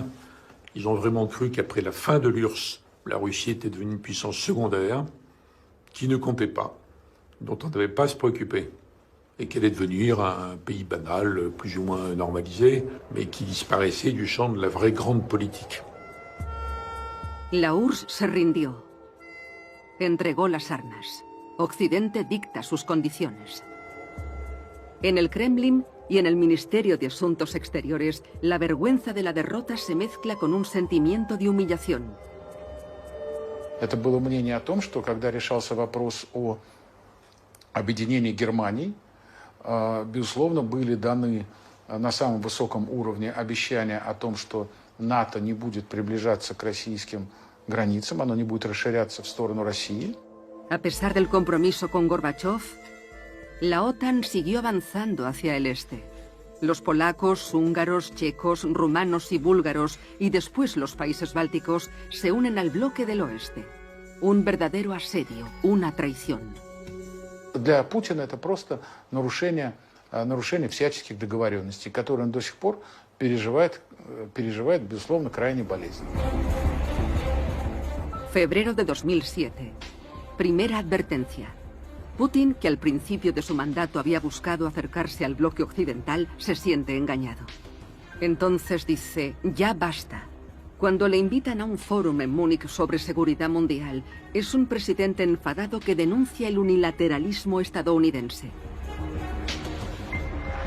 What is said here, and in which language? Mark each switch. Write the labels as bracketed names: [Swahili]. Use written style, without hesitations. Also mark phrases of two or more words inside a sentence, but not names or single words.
[French] Ils ont vraiment cru qu'après la fin de l'URSS, la Russie était devenue une puissance secondaire qui ne comptait pas, dont on ne devait pas se préoccuper, et qu'elle allait devenir un pays banal, plus ou moins normalisé, mais qui disparaissait du champ de la vraie grande politique. [Spanish] La URSS se rindió. Entregó las armas. Occidente dicta sus condiciones. En el Kremlin y en el Ministerio de Asuntos Exteriores, la vergüenza de la derrota se mezcla con un sentimiento de humillación. [Russian] Это было мнение о том, что когда решался вопрос о объединении Германии, безусловно, были даны на самом высоком уровне обещания о том, что НАТО не будет приближаться к российским границам, оно не будет расширяться в сторону России. [Spanish] A pesar del compromiso con Gorbachov, la OTAN siguió avanzando hacia el este. Los polacos, húngaros, checos, rumanos y búlgaros, y después los países bálticos, se unen al bloque del oeste. Un verdadero asedio, una traición. [Russian] Для Путина это просто нарушение всяческих договоренностей, которые он до сих пор переживает, безусловно, крайне болезненно. [Spanish] Febrero de 2007. Primera advertencia. Putin, que al principio de su mandato había buscado acercarse al bloque occidental, se siente engañado. Entonces dice, ya basta. Cuando le invitan a un fórum en Múnich sobre seguridad mundial, es un presidente enfadado que denuncia el unilateralismo estadounidense.